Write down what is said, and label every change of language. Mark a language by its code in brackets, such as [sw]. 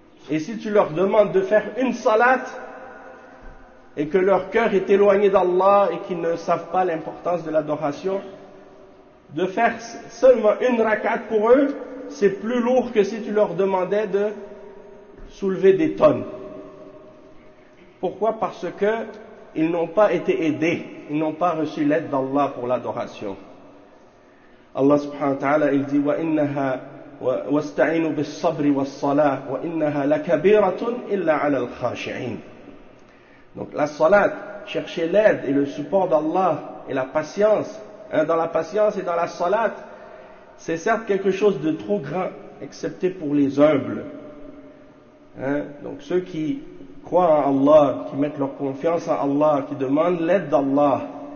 [fr] Et si tu leur demandes de faire une salate et que leur cœur est éloigné d'Allah et qu'ils ne savent pas l'importance de l'adoration, de faire seulement une rak'at pour eux, c'est plus lourd que si tu leur demandais de soulever des tonnes. Pourquoi? Parce que ils n'ont pas été aidés, ils n'ont pas reçu l'aide d'Allah pour l'adoration. Allah subhanahu wa ta'ala, il dit [ar] وَإِنَّهَا وَاسْتَعِينُ بِالصَّبْرِ وَالصَّلَاةِ وَإِنَّهَا لَكَبِيرَةٌ إِلَّا عَلَى الْخَاشِعِينَ. [fr] Donc la salat, chercher l'aide et le support d'Allah et la patience, dans la patience et dans la salat, c'est certes quelque chose de trop grand, excepté pour les humbles. Donc ceux qui croient en Allah, qui mettent leur confiance en Allah, qui demandent l'aide d'Allah.